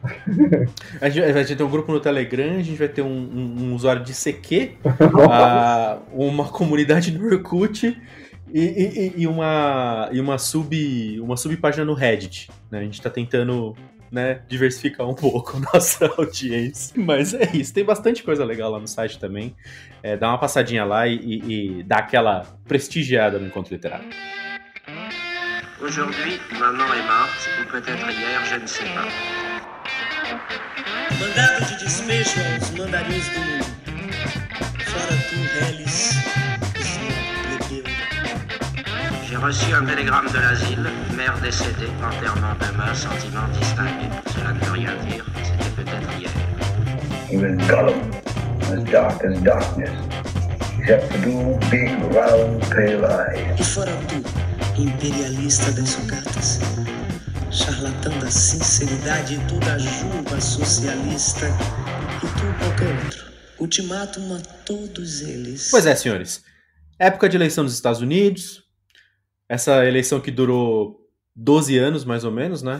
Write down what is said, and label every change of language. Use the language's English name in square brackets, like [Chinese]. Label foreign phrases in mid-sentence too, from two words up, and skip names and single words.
[Portuguese] A gente vai ter um grupo no Telegram, a gente vai ter um usuário de CQ, uma comunidade no Orkut e uma subpágina no Reddit. Né? A gente tá tentando, né, diversificar um pouco a nossa audiência. Mas é isso, tem bastante coisa legal lá no site também. Dá uma passadinha lá e dá aquela prestigiada no Encontro Literário. [French] Aujourd'hui, maman est morte, ou peut-être hier, je ne sais pas. [Portuguese] Mandado de despejo aos mandarins do mundo. Fora tu, Relis, plebeu. [French] J'ai reçu un télégramme de l'asile, mère décédée, enterrement demain, sentiment distingué. Cela ne veut rien dire, c'était peut-être hier. [English] He was Gollum, as dark as darkness, except for two big, round, pale eyes. [Portuguese] E fora tu, imperialista das sucatas, charlatão da sinceridade e toda a juba socialista, e tu qualquer outro. Ultimátum a todos eles. Pois é, senhores. Época de eleição dos Estados Unidos. Essa eleição que durou 12 anos, mais ou menos, né?